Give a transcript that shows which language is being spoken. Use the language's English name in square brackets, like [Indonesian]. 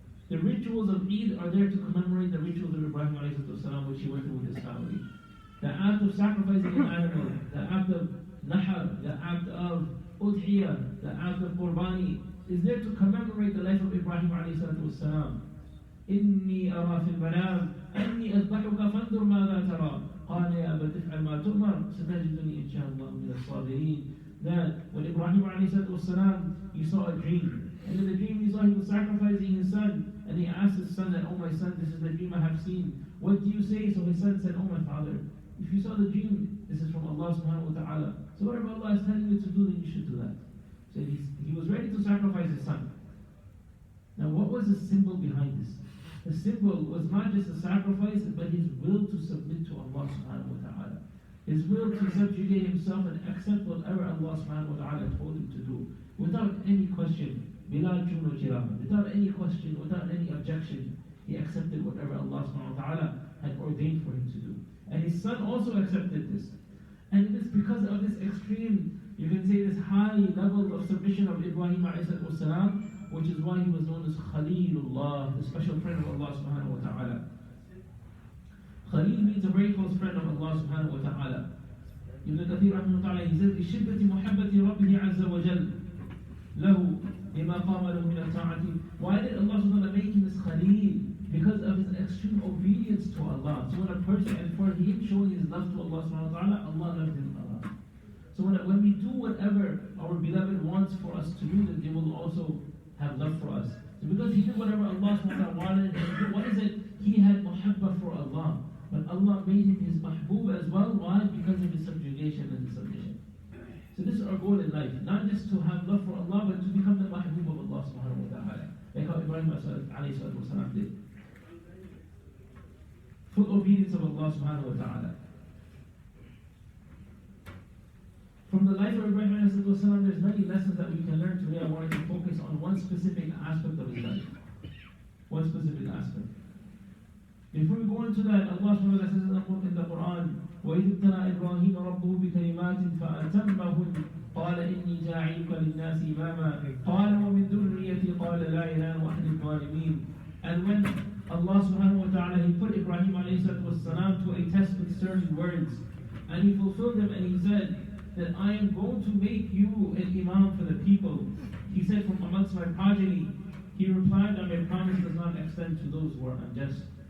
[English] The rituals of Eid are there to commemorate the rituals of Ibrahim alayhi salatu wasalam, which he went through with his family. The act of sacrificing an animal, the act of Nahr, the act of Udhiyah, the act of Qurbani, is there to commemorate the life of Ibrahim alayhi salatu wasalam. [Arabic] إني أرى في المنام أني أذبحك فانظر ماذا ترى قال يا أبت افعل ما تؤمر ستجدني إن شاء الله من الصابرين. [English] That when Ibrahim والسلام, he saw a dream, and in the dream he saw he was sacrificing his son, and he asked his son that, oh my son, this is the dream I have seen, what do you say? So his son said, oh my father, if you saw the dream, this is from Allah subhanahu wa ta'ala, so whatever Allah is telling you to do, then you should do that. So he was ready to sacrifice his son. Now what was the symbol behind this? The symbol was not just a sacrifice, but his will to submit to Allah subhanahu wa ta'ala. His will to subjugate himself and accept whatever Allah subhanahu wa ta'ala told him to do. Without any question, without any question, without any objection, he accepted whatever Allah subhanahu wa ta'ala had ordained for him to do. And his son also accepted this. And it is because of this extreme, you can say this high level of submission of Ibrahim alayhi salam, which is why he was known as Khalilullah, the special friend of Allah subhanahu wa ta'ala. Khalil means a very close friend of Allah subhanahu wa ta'ala. Ibn Kathir rahimahullah ta'ala, he says, [Arabic] لِشِدَّةِ مُحَبَّةِ رَبِّهِ عَزَّ وَجَلَّ لَهُ لِمَا قَامَ لَهُ مِنَ الطَّاعَةِ. [English] Why did Allah subhanahu wa ta'ala make him as Khalil? Because of his extreme obedience to Allah. So when a person, and for him showing his love to Allah subhanahu wa ta'ala, Allah loved him Allah. So when we do whatever our beloved wants for us to do, then they will also have love for us. So because he did whatever Allah subhanahu wa ta'ala wanted him to do, what is it? He had muhabbah for Allah. But Allah made him his mahbub as well. Why? Because of his subjugation and his submission. So this is our goal in life. Not just to have love for Allah, but to become the mahbub of Allah subhanahu wa ta'ala. Like how Ibrahim alayhi salatu wasalam did. Full obedience of Allah subhanahu wa ta'ala. From the life of Ibrahim alayhi salatu wasalam, there's many lessons that we can learn today. I wanted to focus on one specific aspect of his life. One specific aspect. Before we go into that, Allah subhanahu wa ta'ala says in the Quran, [Arabic] وَإِذِ ابْتَلَى إِبْرَاهِيمَ رَبُّهُ بِكَلِمَاتٍ فَأَتَمَّهُنَّ قَالَ إِنِّي جَاعِلُكَ لِلنَّاسِ إِمَامًا قَالَ وَمِنْ ذُرِّيَّتِي قَالَ لَا إِلَهَ وَحْدِ الظَّالِمِينَ. [English] And when Allah subhanahu wa ta'ala, he put Ibrahim alayhi salatu wasalam to a test with certain words, and he fulfilled them, and he said that I am going to make you an imam for the people. He said, from amongst my progeny. He replied that my promise does not extend to those who are unjust.